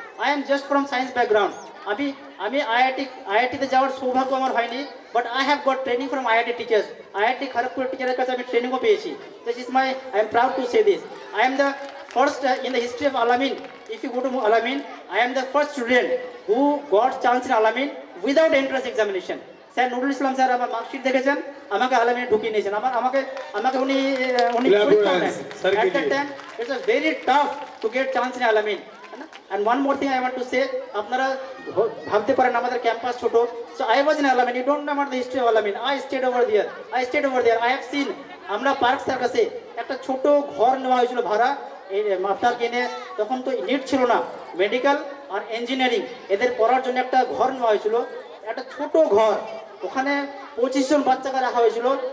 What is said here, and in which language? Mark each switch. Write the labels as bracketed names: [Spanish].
[English] I am just from science background. [Bangla] আমি আইআইটিতে যাওয়ার সৌভাগ্য আমার হয়নি, [English] But I have got training from IIT teachers. [Bangla] IIT Kharagpur টিচারের কাছে আমি ট্রেনিংও পেয়েছি। [English] This is I am proud to say this. I am the first in the history of Alamin. If you go to Alamin, I am the first student who got chance in Alamin without entrance examination. [Bangla] Sir Nurul Islam sir আমার marksheet দেখেছেন, আমাকে আলামিনে ঢুকিয়ে নিয়েছেন, আমাকে উনি পরীক্ষা নেন। [English] At that time it's a very tough to get chance in Alamin. And one more thing I want to say, [Bangla] আপনারা ভাবতে পারেন আমাদের ক্যাম্পাস ছোট, [English] so I was in Alamin, you don't know about the history of Alamin. I stayed over there. I have seen, [Bangla] আমরা park সার্কাসে একটা ছোট ঘর নেওয়া হয়েছিল ভাড়া, এই আপনার কিনে, তখন তো নিট ছিল না, মেডিকেল আর ইঞ্জিনিয়ারিং এদের পড়ার জন্য একটা ঘর নেওয়া হয়েছিল, একটা ছোট ঘর, ওখানে 25 জন বাচ্চাকে রাখা হয়েছিল।